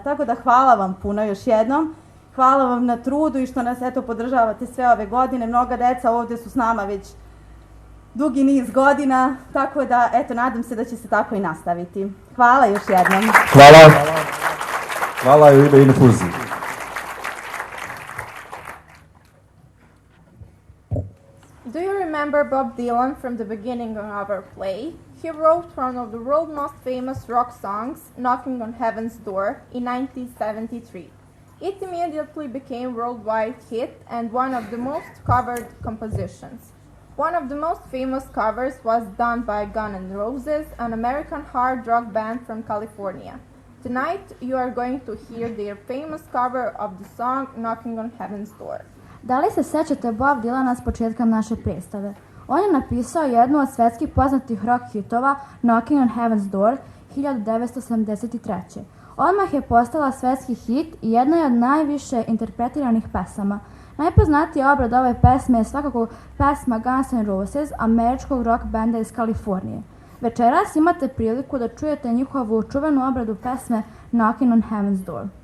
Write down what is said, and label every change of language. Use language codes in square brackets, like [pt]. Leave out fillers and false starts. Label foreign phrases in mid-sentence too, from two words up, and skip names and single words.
[sr] Tako da hvala vam puno još jednom, hvala vam na trudu i što nas podržavate sve ove godine, mnoga deca ovdje su s nama već dugi niz godina, tako da, nadam se da će se tako i nastaviti. Hvala još jednom. Hvala. Hvala u ime Infuzije. [en] Do you remember Bob Dylan from the beginning of our play? He wrote one of the world's most famous rock songs, Knocking on Heaven's Door, in 1973. It immediately became a worldwide hit and one of the most covered compositions. One of the most famous covers was done by Guns N' Roses, an American hard rock band from California. Tonight you are going to hear their famous cover of the song Knocking on Heaven's Door. [sr] Da li se sećate Bob Dylana s početka naše predstave? On je napisao jednu od svetskih poznatih rock hitova Knocking on Heaven's Door 1973. Odmah je postala svetski hit i jedna je od najviše interpretiranih pesama. Najpoznatija obrada ove pesme je svakako pesma Guns N' Roses, američkog rock benda iz Kalifornije. Večeras imate priliku da čujete njihovu čuvenu obradu pesme Knockin' on Heaven's Door.